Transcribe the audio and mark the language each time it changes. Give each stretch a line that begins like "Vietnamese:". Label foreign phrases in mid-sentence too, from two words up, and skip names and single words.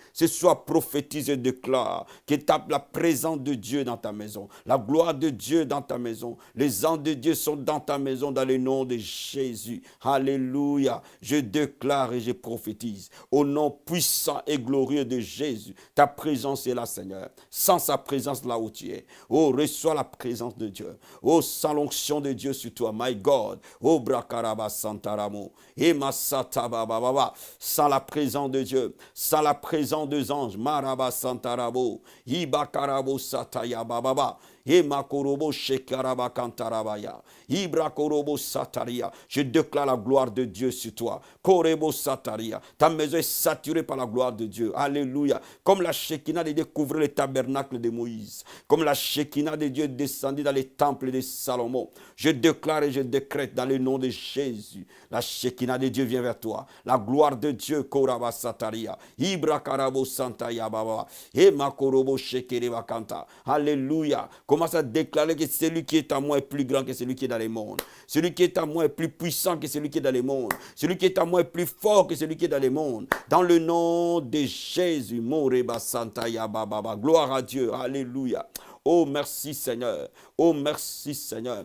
French: Ce soir, prophétise et déclare que la présence de Dieu dans ta maison, la gloire de Dieu dans ta maison, les anges de Dieu sont dans ta maison dans le nom de Jésus. Alléluia. Je déclare et je prophétise au nom puissant et glorieux de Jésus. Ta présence est là, Seigneur. Sans sa présence là où tu es. Oh, reçois la présence de Dieu. Oh, sans l'onction de Dieu sur toi,
English: my God. Oh, brakaraba santaramo. Et masata bababa.
French: Sans la présence de Dieu, sans la présence des anges, maraba santarabo. Ibakarabo sataya bababa. Je déclare la gloire de Dieu sur toi. Korebo sataria. Ta maison est saturée par la gloire de Dieu. Alléluia. Comme la Shekinah de Dieu couvrait le tabernacle de Moïse. Comme la Shekinah de Dieu descendit dans les temples de Salomon. Je déclare et je décrète dans le nom de Jésus. La Shekinah de Dieu vient vers toi. La gloire de Dieu. Koraba sataria. Ibra karabo santaya baba. E makorobo shekereba kanta. Alléluia. Commence à déclarer que celui qui est en moi est plus grand que celui qui est dans les mondes. Celui qui est en moi est plus puissant que celui qui est dans les mondes. Celui qui est en moi est plus fort que celui qui est dans les mondes. Dans le nom de Jésus, Moreba Santa Yababa. Gloire à Dieu. Alléluia. Oh, merci Seigneur. Oh, merci Seigneur.